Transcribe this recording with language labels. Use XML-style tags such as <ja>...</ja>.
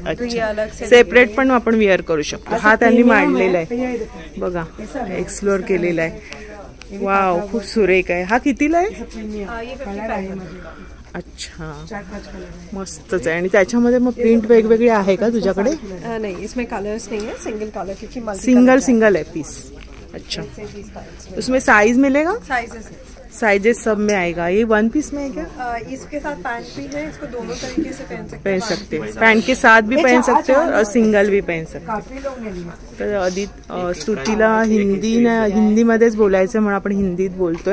<mr>अच्छा, सेपरेट पण आपण विअर करू शकतो. हा त्यांनी मांडलेला आहे बघा, एक्सप्लोर केलेला आहे. वाव खूप सुरेख आहे. हा कितीला आहे? अच्छा, मस्तच आहे. आणि त्याच्यामध्ये मग प्रिंट वेगवेगळी आहे का तुझ्याकडे?</mr> <hi>नहीं, इसमें कलर्स नहीं है, सिंगल कलर क्योंकि सिंगल है पीस. अच्छा, उसमें साइज मिलेगा? साइजेस सब में आएगा. ये 1 पीस में है क्या? इसके साथ पैंट भी है, इसको दोनों तरीके से पहन सकते हैं. पैंट के साथ भी पहन सकते हो और सिंगल भी पहन सकते हो.</hi> <mr>तर आधी स्तुतीला हिंदीमध्येच बोलायचं म्हणून आपण हिंदीत बोलतोय.</mr>